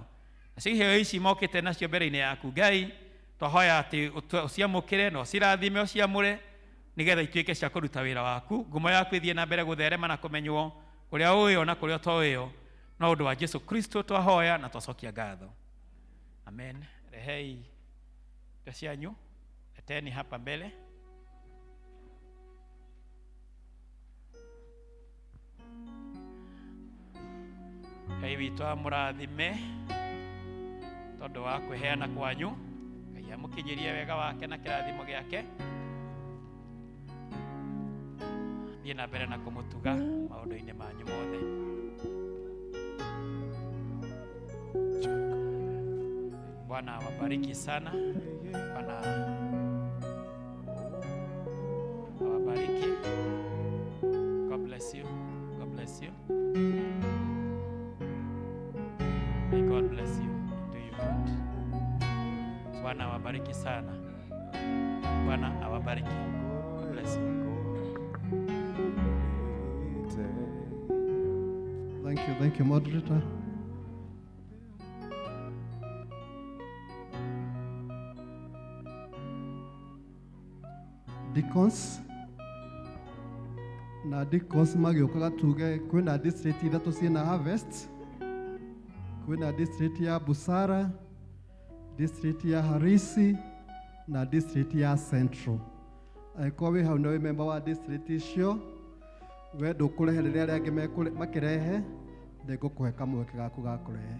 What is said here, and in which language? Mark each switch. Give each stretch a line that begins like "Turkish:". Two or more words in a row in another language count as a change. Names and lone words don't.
Kikuyu: Nacio iheo ici mokĩte nacio mbere-inĩ yaku Ngai, twahoya atĩ ũciamũkĩre na ũcirathime ũciamũre, nĩgetha ituĩke cia kũruta wĩra waku, ngumo yaku ĩthiĩ na mbere gũtherema na kũmenywo kũrĩa ũĩo na kũrĩa ũtoĩo, no ũndũ wa Jesu Kristo twahoya na twacokia ngatho. Amen. Rehei indo cianyu,
Swahili: leteni hapa mbele.
Kikuyu: Ngai witũ amũrathime tondũ wa kwĩheana kwanyu, Ngai amũkinyĩrie wega wake na kĩrathimo gĩake, thiĩ na mbere na kũmũtuga maũndũ-inĩ manyu mothe.
Swahili: Bwana awabariki sana. Bwana awabariki.
English: God bless you. God bless you. May God bless you and do you good.
Swahili: Bwana awabariki sana. Bwana awabariki.
English: God bless you. Thank you, moderator.
Kikuyu: Deacons na deacons magĩũkaga tuge kwĩna district ithatũ ciĩna harvest, kwĩna district ya Busara, district ya Harisi na district ya Central. Kwa we hau nawe member wa district icio we ndukurehe riria riangi makirehe ndigukuhe kamweke gaku ga kurehe.